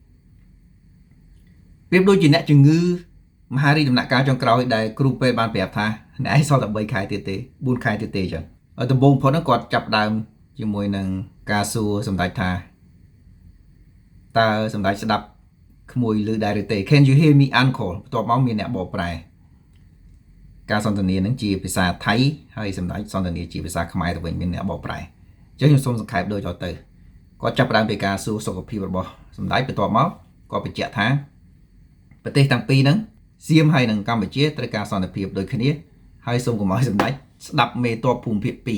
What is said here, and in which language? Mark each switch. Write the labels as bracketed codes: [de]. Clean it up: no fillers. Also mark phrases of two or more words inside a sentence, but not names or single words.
[km] ប្រៀបដូចជាអ្នកជំងឺមហារីកដំណាក់កាលចុងក្រោយដែលគ្រូពេទ្យបានប្រាប់ថាអ្នកឯងសល់តែ3ខែទៀតទេ4ខែទៀតទេចឹងដំបូងផុតហ្នឹងគាត់ ចាប់ដើមជាមួយនឹងការសួរសម្ដេចថាតើសម្ដេចស្ដាប់ក្មួយឮដែរឬទេ [en] Can you hear me uncle [km] បន្ទាប់មកមានអ្នកបកប្រែការសន្ទនានឹងជាភាសាថៃហើយសម្ដេចសន្ទនាជាភាសាខ្មែរទៅវិញមានអ្នកបកប្រែអញ្ចឹងខ្ញុំសូមសង្ខេបដូចទៅគាត់ចាប់ផ្ដើមពីការសួរសុខភាពរបស់សម្ដេចបន្ទាប់មកគាត់បញ្ជាក់ថាប្រទេសទាំងពីរហ្នឹងសៀមហើយនិងកម្ពុជាត្រូវការសន្តិភាពដូចគ្នាហើយសូមកុំឲ្យសម្ដេចស្ដាប់មេតបភូមិភាគ